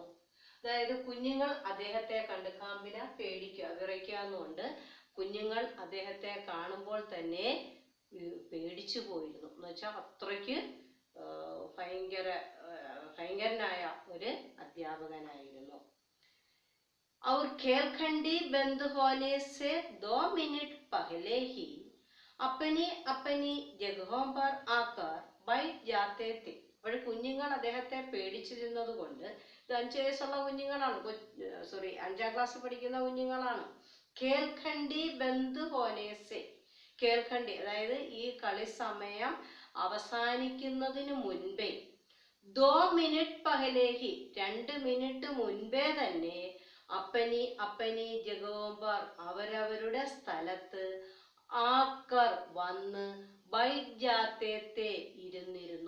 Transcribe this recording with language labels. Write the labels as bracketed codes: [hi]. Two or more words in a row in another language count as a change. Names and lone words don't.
[ml] അതായത് കുഞ്ഞുങ്ങൾ അദ്ദേഹത്തെ കണ്ട്, കാമ്പിനെ പേടിക്കുക, വിറയ്ക്കുക എന്നുകൊണ്ട് കുഞ്ഞുങ്ങൾ അദ്ദേഹത്തെ കാണുമ്പോൾ തന്നെ പേടിച്ചു പോയിരുന്നു. എന്ന് വെച്ചാൽ അത്രയ്ക്ക് ഭയങ്കരനായ ഒരു അധ്യാപകനായിരുന്നു. [hi] और खेलखंडी बंद होने से 2 मिनट पहले ही अपनी अपनी जगहों पर आकर बैठ जाते थे. [ml] അപ്പോൾ കുഞ്ഞുങ്ങൾ അദ്ദേഹത്തെ പേടിച്ചിരുന്നത് കൊണ്ട്, ഇത് 5 വയസ്സുള്ള കുഞ്ഞുങ്ങളാണ്, 5ാം ക്ലാസ് പഠിക്കുന്ന കുഞ്ഞുങ്ങളാണ്. [hi] खेलखंडी बंद होने से, [ml] ഖേൽഖണ്ഡി അതായത് ഈ കളി സമയം അവസാനിക്കുന്നതിന് മുൻപേ, [hi] 2 मिनट पहले ही [ml] 2 മിനിറ്റ് മുൻപേ തന്നെ, [hi] अपनी जगहों पर [ml] അവരവരുടെ സ്ഥലത്ത്, ആക്കർ വന്ന്, [hi] बैठ जाते थे [ml] ഇരുന്നിരുന്നു.